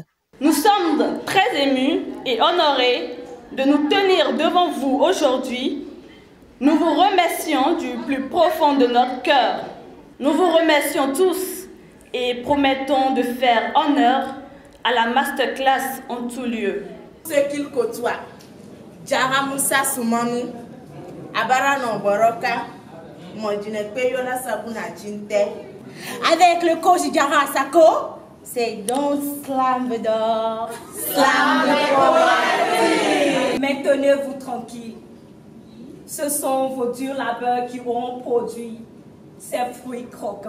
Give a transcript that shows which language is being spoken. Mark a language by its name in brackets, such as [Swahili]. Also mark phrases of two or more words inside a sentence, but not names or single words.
[French] Nous sommes très émus et honorés de nous tenir devant vous aujourd'hui. Nous vous remercions du plus profond de notre cœur. Nous vous remercions tous et promettons de faire honneur à la Masterclass en tout lieu. Ce qu'il côtoie, Jara Moussa Soumanu, Abarano Boroka, Mondine Peyola Sabuna Jinte. Avec le coach Jara Sako, c'est donc Slam d'or. Slam de Mais tenez-vous tranquille. Ce sont vos durs labeurs qui auront produit ces fruits croquants.